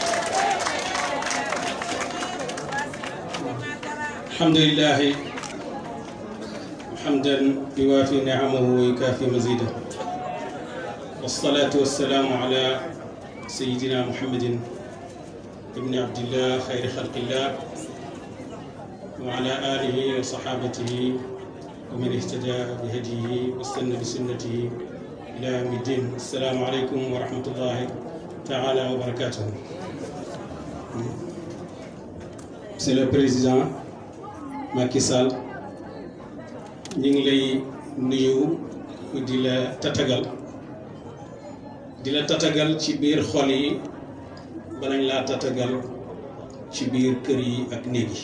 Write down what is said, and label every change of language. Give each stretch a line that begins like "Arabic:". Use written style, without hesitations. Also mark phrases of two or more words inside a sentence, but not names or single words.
Arabic: الحمد لله حمدا يوافي نعمه ويكافئ مزيده والصلاة والسلام على سيدنا محمد ابن عبد الله خير خلق الله وعلى آله وصحابته ومن اهتدى بهديه واستن بسنته إلى يوم الدين. السلام عليكم ورحمة الله تعالى وبركاته.
French: Monsieur le Président
Wolof: Macky Sall ñu ngi lay nuyu di la tatagal ci biir xol yi balañ laa tatagal ci biir kër yi ak néeg yi